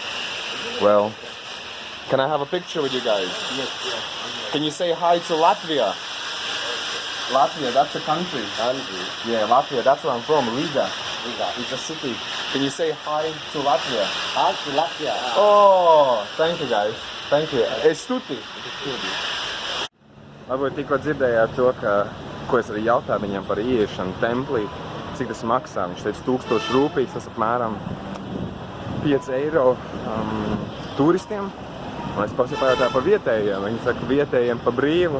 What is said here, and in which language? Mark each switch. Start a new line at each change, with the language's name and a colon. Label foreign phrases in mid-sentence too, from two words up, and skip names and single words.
English: Well, can I have a picture with you guys? Yes. Can you say hi to Latvia? Latvia, that's a country. Yeah, Latvia, that's where I'm from, Riga. It's a city. Can you say hi to Latvia? Hi to Latvia. Oh, thank you guys. Thank you.
Sinhala: Estuti.
Latvian: Varbūt tikko dzirdējāt to, ko es arī jautāju viņam par ieiešanu templī, cik tas maksā. Viņš teica 1000 rūpītes, tas apmēram 5 eiro turistiem. Un es pajautāju par vietējiem. Viņi saka, vietējiem pa brīvu.